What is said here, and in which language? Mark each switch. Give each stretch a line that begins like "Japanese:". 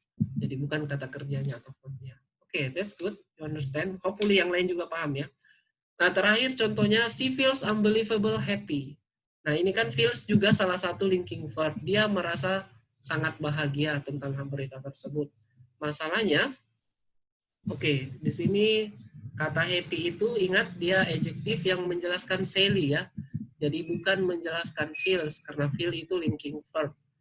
Indonesian: Jadi bukan kata kerjanya atau verbnya.
English: Oke, that's good. You understand?
Indonesian: Hopefully yang lain juga paham ya. Nah, terakhir contohnya,
English: she feels unbelievable happy.
Indonesian: Nah, ini kan feels juga salah satu linking verb. Dia merasa sangat bahagia tentang berita tersebut. Masalahnya, di sini kata happy itu ingat dia adjektif yang menjelaskan Sally ya. Jadi bukan menjelaskan feels, karena feel itu linking verb.